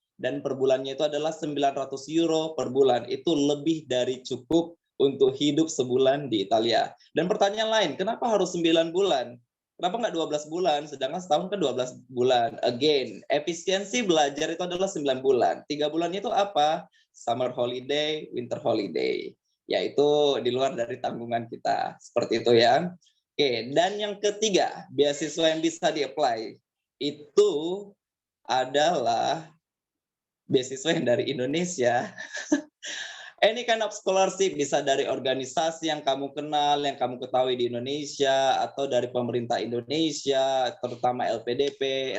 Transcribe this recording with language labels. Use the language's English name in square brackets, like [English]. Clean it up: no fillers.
[Indonesian] Dan per bulannya itu adalah 900 euro per bulan. Itu lebih dari cukup untuk hidup sebulan di Italia. Dan pertanyaan lain, kenapa harus 9 bulan? Kenapa nggak 12 bulan? Sedangkan setahun kan 12 bulan. Again, efisiensi belajar itu adalah 9 bulan. 3 bulan itu apa? [English] Summer holiday, winter holiday. [Indonesian] Yaitu di luar dari tanggungan kita. Seperti itu ya. Oke, dan yang ketiga, beasiswa yang bisa di-apply. itu adalah beasiswa yang dari Indonesia. [English] Any kind of scholarship, [Indonesian] bisa dari organisasi yang kamu kenal, yang kamu ketahui di Indonesia, atau dari pemerintah Indonesia, terutama LPDP.